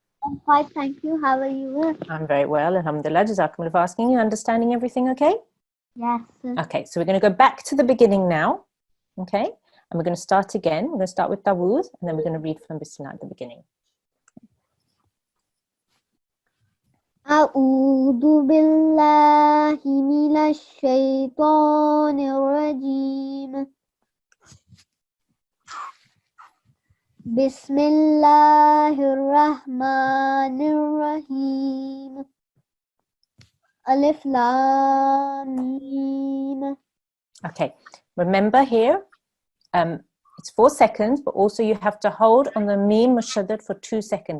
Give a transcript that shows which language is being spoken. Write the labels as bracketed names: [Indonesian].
[English] I'm fine, thank you. How are you? I'm very well. Alhamdulillah. Jazakumullah for asking. You understanding everything okay? Yes. Okay, so we're going to go back to the beginning now. Okay, and we're going to start again. We're going to start with Dawood, and then we're going to read from Bismillah at the beginning. [Arabic] أعوذ بالله من الشيطان الرجيم بسم الله الرحمن الرحيم ألف لام ميم. [English] Okay, remember here, it's 4 seconds, but also you have to hold on the meme mushaddad for 2 seconds.